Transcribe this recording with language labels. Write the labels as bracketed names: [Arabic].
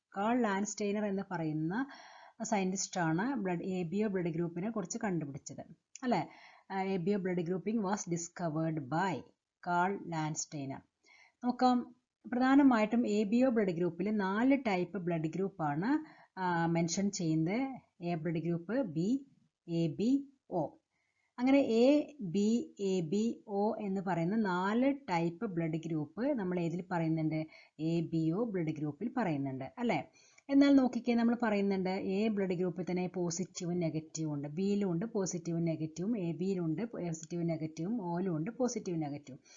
[Malayalam] Call ലാൻഡ്സ്റ്റൈനർ എന്ന് പറയുന്ന സയൻറ്റിസ്റ്റാണ് ABO blood ഗ്രൂപ്പിനെ കുറിച്ച് കണ്ടുപിടിച്ചത് അല്ലേ. [English] ABO blood grouping was discovered by Karl Landsteiner. [Malayalam] നോക്കാം, പ്രധാനമായിട്ടും ABO ബ്ലഡ് ഗ്രൂപ്പിൽ 4 ടൈപ്പ് ബ്ലഡ് ഗ്രൂപ്പാണ് മെൻഷൻ ചെയ്യുന്നത്. A blood group, B, AB, O. അങ്ങനെ A, B, AB, O എന്ന് പറയുന്ന 4 ടൈപ്പ് ബ്ലഡ് ഗ്രൂപ്പ് നമ്മൾ ഏതിൽ പറയുന്നുണ്ട്? ABO ബ്ലഡ് ഗ്രൂപ്പിൽ പറയുന്നുണ്ട് അല്ലേ. എന്നാൽ നോക്കിക്കേ, നമ്മൾ പറയുന്നുണ്ട് A ബ്ലഡ് ഗ്രൂപ്പിൽ തന്നെ പോസിറ്റീവും നെഗറ്റീവും ഉണ്ട്, Bയിലും ഉണ്ട് പോസിറ്റീവും നെഗറ്റീവും, ABയിലുണ്ട് പോസിറ്റീവും നെഗറ്റീവും, Oയിലും ഉണ്ട് പോസിറ്റീവും നെഗറ്റീവും.